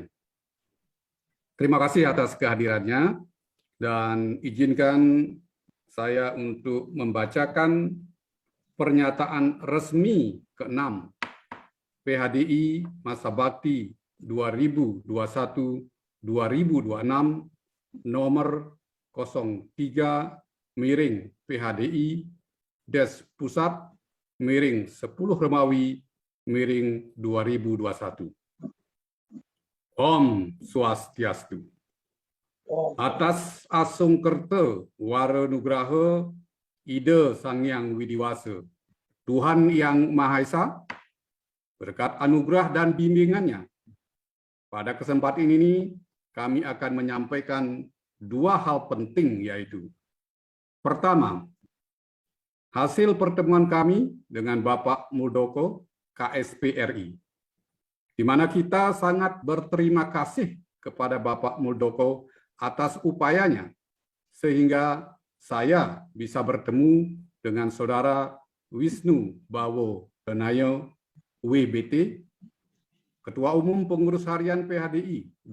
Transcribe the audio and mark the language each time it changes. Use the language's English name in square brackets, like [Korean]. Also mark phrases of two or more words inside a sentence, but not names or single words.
[Indonesian] Terima kasih atas kehadirannya dan izinkan saya untuk membacakan pernyataan resmi ke-6 PHDI Masa Bakti 2021-2026 nomor 03-Pusat-10 Romawi-2021. [Sanskrit] ॐ स्वस्त्यस्तु. [Indonesian] Atas [Balinese] Asung Kerta Wara Nugraha [Indonesian] Ida Sang Hyang Widiwasa, Tuhan Yang Maha Esa, berkat anugerah dan bimbingannya, pada kesempatan ini kami akan menyampaikan dua hal penting, yaitu pertama, hasil pertemuan kami dengan Bapak Muldoko KSPRI, di mana kita sangat berterima kasih kepada Bapak Muldoko atas upayanya, sehingga saya bisa bertemu dengan Saudara Wisnu Bawo Tenayo WBT, Ketua Umum Pengurus Harian PHDI